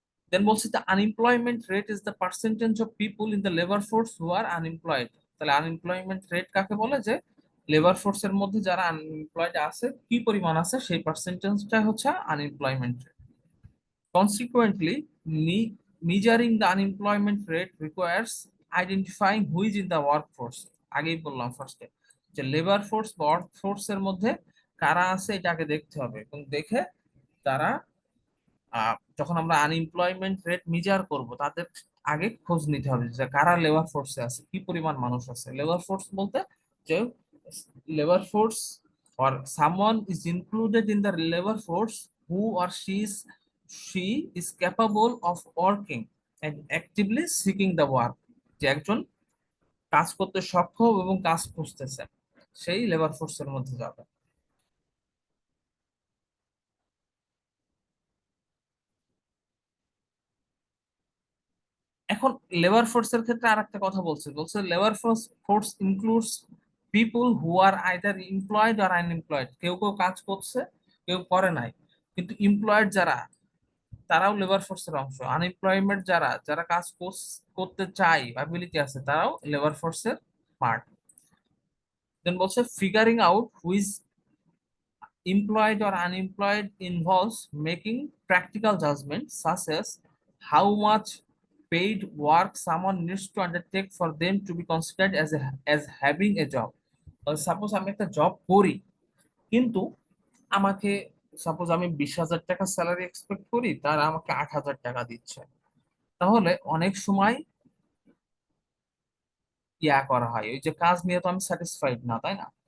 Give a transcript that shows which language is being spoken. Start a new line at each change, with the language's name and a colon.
English: Then বলছি the unemployment rate is the percentage of people in the labor force who are unemployed।
Bangla: তাহলে unemployment rate কাকে বলে? যে labour ফোর্সের মধ্যে যারা আনএমপ্লয়েড আছে কি পরিমাণ আছে সেই পার্সেন্টেজটা হচ্ছে unemployment.
English: Consequently, measuring the unemployment rate requires identifying who is in the workforce।
Bangla: আগেই বললাম ফার্স্টে যে লেবার ফোর্স বা ওয়ার্ক ফোর্স এর মধ্যে কারা আছে এটাকে দেখতে হবে, এবং দেখে তারা যখন আমরা আনএমপ্লয়মেন্ট রেট মেজার করব তাদের আগে খোঁজ নিতে হবে যে কারা লেবার ফোর্সে আছে, কি পরিমাণ মানুষ আছে।
English: Labour force বলতে যে labour force or someone is included in the labor force who or she is capable of working and actively seeking the work।
Bangla: যে একজন কাজ করতে সক্ষম এবং কাজ খুঁজতেছে সেই লেবার ফোর্সের মধ্যে যাবে। এখন লেবার ফোর্সের ক্ষেত্রে আরেকটা কথা বলছে, বলছে
English: Labour force includes people who are either employed or unemployed.
Bangla: কেউ কেউ কাজ করছে, কেউ করে নাই, কিন্তু এমপ্লয়েড যারা তারাও লেবার ফোর্সের অংশ। আনএমপ্লয়মেন্ট যারা যারা কাজ করতে চায় অ্যাবিলিটি আছে তারাও লেবার ফোর্সের পার্ট।
English: Then বলছে figuring out who's employed or unemployed involves making practical judgments such as how much paid work someone needs to undertake for them to be considered as having a job।
Bangla: Suppose আমি একটা job করি কিন্তু আমাকে, suppose আমি 20,000 টাকা salary expect করি, তারা আমাকে 8,000 টাকা দিচ্ছে, তাহলে অনেক সময় করা হয় ওই যে কাজ নিয়ে তো আমি স্যাটিসফাইড না, তাই না?